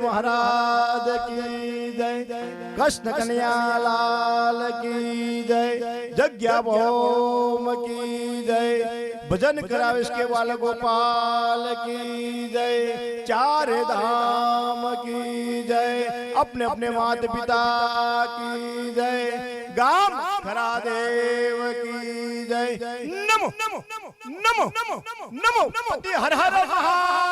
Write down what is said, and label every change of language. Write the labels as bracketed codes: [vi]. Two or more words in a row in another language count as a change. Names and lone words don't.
[hi] महाराज की जय कृष्ण कन्हैया लाल की जय जग्या भौम की जय भजन करावे इसके वाल गोपाल की जय चार धाम की जय अपने अपने माता पिता की जय गाम खरा देव की जय नमो नमो नमो नमो नमो हर हर महा